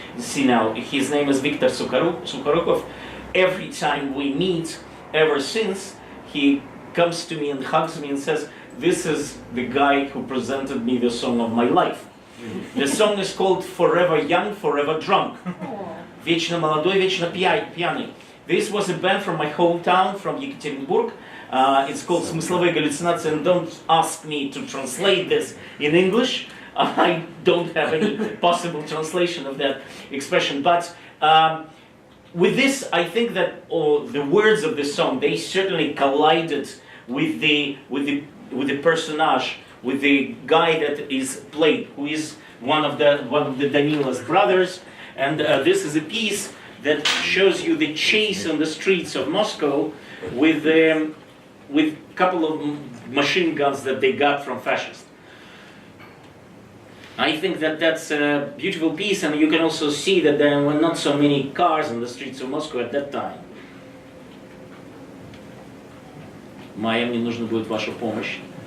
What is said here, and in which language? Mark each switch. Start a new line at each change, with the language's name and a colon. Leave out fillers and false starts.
English: His name is Viktor Sukharukov. Every time we meet, ever since, he comes to me and hugs me and says, "This is the guy who presented me the song of my life." The song is called "Forever Young, Forever Drunk."
Russian: Вечно молодой, вечно пьяный.
English: This was a band from my hometown, from Yekaterinburg. It's called "Смысловые галлюцинации," and don't ask me to translate this in English. I don't have any possible translation of that expression, but with this, I think that the words of the song, they certainly collided with the personage, with the guy that is played, who is one of the Danila's brothers, and this is a piece that shows you the chase on the streets of Moscow with a couple of machine guns that they got from fascists. I think that that's a beautiful piece, and you can also see that there were not so many cars on the streets of Moscow at that time.
Russian: Майя, мне нужна будет ваша помощь.